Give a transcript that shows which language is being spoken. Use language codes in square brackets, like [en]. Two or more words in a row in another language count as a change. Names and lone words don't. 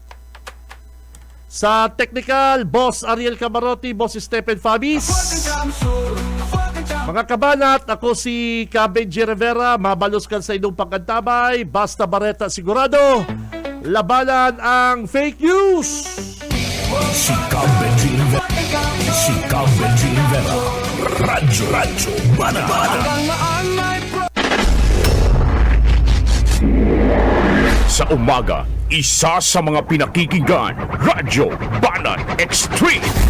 [bik] Sa technical, Boss Ariel Camarote, Boss Stephen Fabis. Mga kabanat, ako si Benji Rivera, mabalos kan sa inyong pagkantabay, basta bareta sigurado, labanan ang [en] fake news. [bik] Si Benji Rivera, Radyo Banat. [tl] Sa umaga, isa sa mga pinakikinggan, Radyo Banat Extreme.